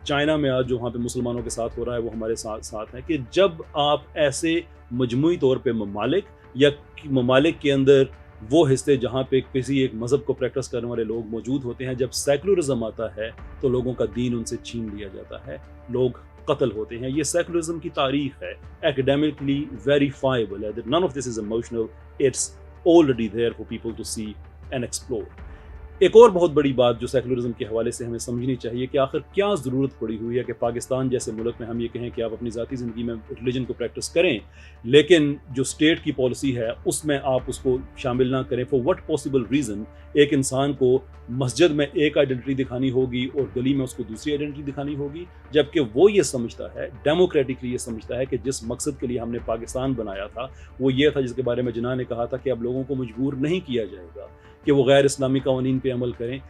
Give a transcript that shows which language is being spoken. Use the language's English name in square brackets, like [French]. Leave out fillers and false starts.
[Urdu] China میں آج جو وہاں پہ مسلمانوں کے ساتھ ہو رہا ہے وہ ہمارے ساتھ ہے کہ جب آپ ایسے مجموعی طور پہ ممالک کے اندر وہ حصے جہاں پہ کسی ایک مذہب کو پریکٹس کرنے والے لوگ موجود ہوتے ہیں، جب سیکولرزم آتا ہے تو لوگوں کا دین ان سے چھین لیا جاتا ہے، لوگ قتل ہوتے ہیں. یہ سیکولرزم کی تاریخ ہے، ایکڈیمکلی ویریفائبل ہے. [English] none of this is emotional, it's already there for people to see and explore. [Urdu] ایک اور بہت بڑی بات جو سیکولرزم کے حوالے سے ہمیں سمجھنی چاہیے کہ آخر کیا ضرورت پڑی ہوئی ہے کہ پاکستان جیسے ملک میں ہم یہ کہیں کہ آپ اپنی ذاتی زندگی میں ریلیجن کو پریکٹس کریں، لیکن جو اسٹیٹ کی پالیسی ہے اس میں آپ اس کو شامل نہ کریں. فار وٹ پاسبل ریزن ایک انسان کو مسجد میں ایک آئیڈینٹی دکھانی ہوگی اور گلی میں اس کو دوسری آئیڈینٹی دکھانی ہوگی، جبکہ وہ یہ سمجھتا ہے، ڈیموکریٹکلی یہ سمجھتا ہے کہ جس مقصد کے لیے ہم نے پاکستان بنایا تھا وہ یہ تھا جس کے بارے میں جناح نے کہا تھا کہ اب لوگوں کو مجبور نہیں کیا جائے گا کہ وہ غیر اسلامی قوانین پہ عمل کریں.